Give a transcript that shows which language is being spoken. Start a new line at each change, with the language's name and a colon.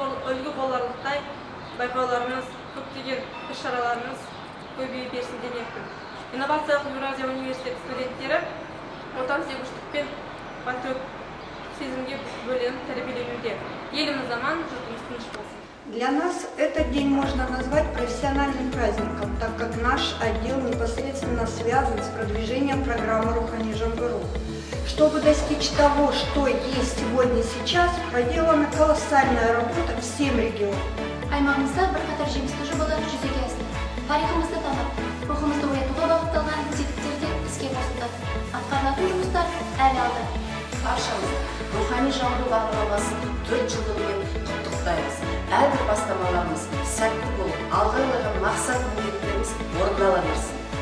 Kazakh: Үлгі боларлықтай байқауларымыз, көптеген іс-шараларымыз көбейіп берсін демекпін. Инновациялық Еуразия университеті студенттері отансүйгіштік пен патриот сезімге бөленіп тәрбиеленуде. Еліміз аман, жұртымыз тыныш болсын.
Russian: Для нас этот день можно назвать профессиональным праздником, так как наш отдел непосредственно связан с продвижением программы Рухани Жангеру. Чтобы достичь того, что есть сегодня и сейчас, проделана колоссальная работа всем регионам.
Kazakh: Аймағымызда бірқатар жемісті жобалар жүзеге асты. Тарихымызды танып, рухымызды оятуға бағытталған тетіктер де іске қосылды. Атқарылатын жұмыстар әлі алда. Баршамыз рухани жаңғыру бағдарламасын 4 жылдығымен құттықтаймыз. Әрбір бастамаларымыз сәтті болып, алға қойған мақсат міндеттеріміз орындала берсін.